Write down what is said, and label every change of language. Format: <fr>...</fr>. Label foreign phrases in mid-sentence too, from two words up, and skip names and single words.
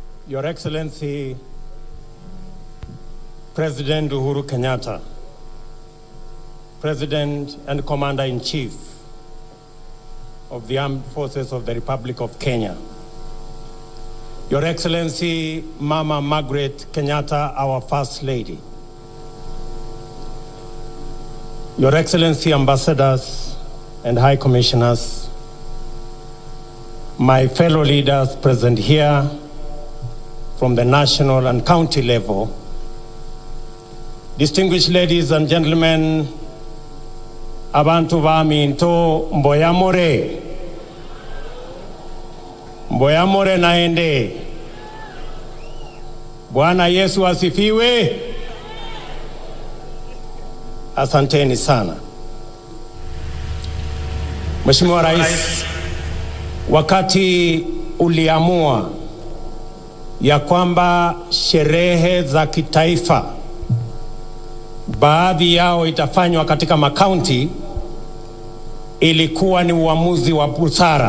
<en>Your Excellency, President Uhuru Kenyatta, President and Commander-in-Chief of the Armed Forces of the Republic of Kenya, Your Excellency Mama Margaret Kenyatta, our First Lady, Your Excellency Ambassadors and High Commissioners, my fellow leaders present here from the national and county level, distinguished ladies and gentlemen,</en> <guz>abantu bami into mboyamore naende.</guz> <sw>Bwana Yesu asifiwe. Asanteni sana. Mheshimiwa Rais, wakati uliamua ya kwamba sherehe za kitaifa baadhi yao itafanywa katika makaunti, ilikuwa ni uamuzi wa busara.</sw>